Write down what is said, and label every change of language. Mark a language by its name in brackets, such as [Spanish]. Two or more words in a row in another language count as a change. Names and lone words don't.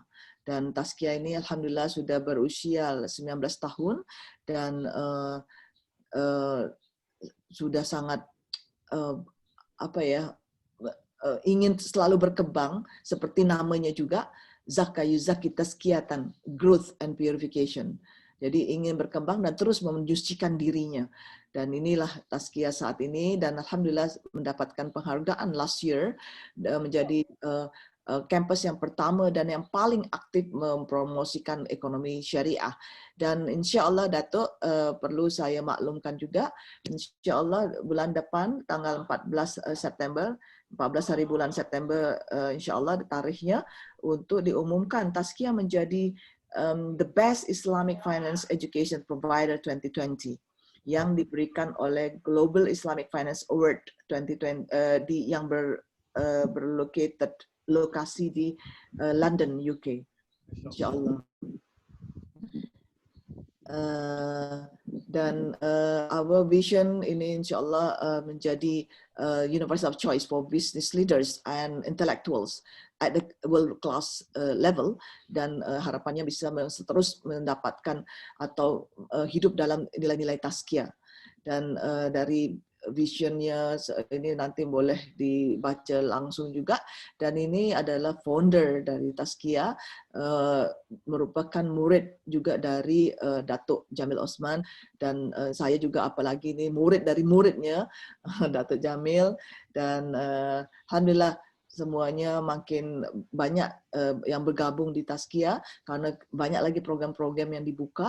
[Indonesian] Dan Taskia ini alhamdulillah sudah berusia 19 tahun dan sudah sangat ingin selalu berkembang, seperti namanya juga, Zakayuzaki Taskiatan, [English] Growth and Purification. [Indonesian] Jadi ingin berkembang dan terus menjucikan dirinya. Dan inilah Taskia saat ini, dan alhamdulillah mendapatkan penghargaan [English] last year [Indonesian] menjadi kampus yang pertama dan yang paling aktif mempromosikan ekonomi syariah. Dan insya Allah Datuk, perlu saya maklumkan juga, insya Allah bulan depan tanggal 14 September, 14 hari bulan September, insya Allah tarikhnya untuk diumumkan Taskia menjadi [English] the best Islamic Finance Education Provider [Indonesian] 2020 yang diberikan oleh Global Islamic Finance Award 2020 yang berlokasi di London, UK. Insyaallah. Dan [English] our vision [Indonesian] ini insyaallah menjadi [English] university of choice for business leaders and intellectuals at the world class level, [Indonesian] dan harapannya bisa terus mendapatkan atau hidup dalam nilai-nilai tazkiyah. Dan dari visionnya ini nanti boleh dibaca langsung juga, dan ini adalah founder dari Tazkiyah, merupakan murid juga dari Datuk Jamil Osman, dan saya juga apalagi ini murid dari muridnya Datuk Jamil, dan alhamdulillah semuanya makin banyak yang bergabung di Tazkiyah karena banyak lagi program-program yang dibuka.